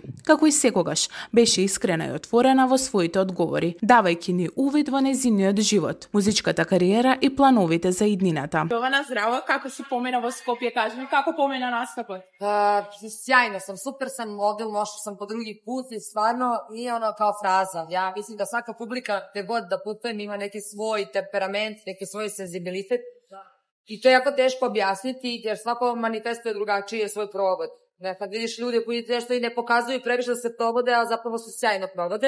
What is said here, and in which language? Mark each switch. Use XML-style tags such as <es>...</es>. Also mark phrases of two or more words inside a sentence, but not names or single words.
<mk>Како и секогаш, беше искрена и отворена во своите одговори, давајќи ни увид во нејзиниот живот, музичката кариера и плановите за иднината. Јована, здраво, како си помина во Скопје, кажи ми, како помина настапот?</mk> <sr>Сјајно сам, супер сам, модел, мошла сам по други пут и стварно nije ono kao fraza. Ja mislim da svaka publika, gde god da putujem, ima neki svoj temperament, neki svoj senzibilitet. I to je jako teško objasniti, jer svako manifestuje drugačije svoj provod. Kad vidiš ljude koji nešto i ne pokazuju previše da se provode, a zapravo se sjajno provode.</sr>